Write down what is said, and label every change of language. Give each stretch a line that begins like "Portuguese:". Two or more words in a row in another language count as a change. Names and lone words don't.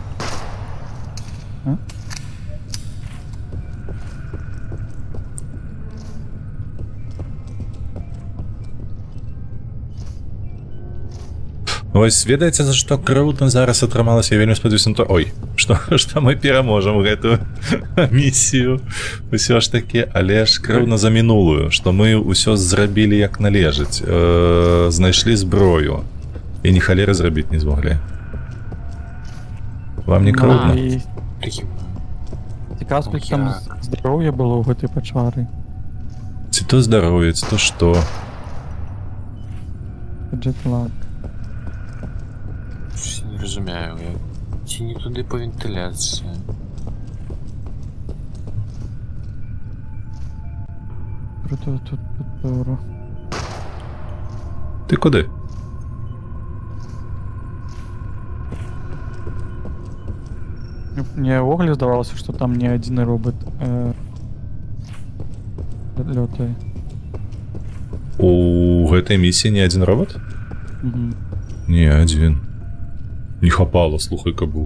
Belarusian: Вось ведаеце, за што круто зараз атрымалася, я вельмі спадзяюся на то. Ой, што мы пераможам гэтую місію усё ж такі, але ж круто за мінулую, што мы ўсё зрабілі як належыць, знайшлі зброю і ні халеры зрабіць не змоглі. Вам не круто?
Ukrainian: Цікаво, скільки там здоров'я было
Belarusian: ў гэтай пачвары. Ці то здароўе, ці то што? Джетлаг. Не разумею, ці не туды по вентыляцыі. Круто тут пора.
Ukrainian: Ти куди?
Belarusian: Мне ввогуле здавалося, што там не адзіны робот лётае. У гэтай місіі не адзін робот? Не адзін. Не хапала, слухай, кабу.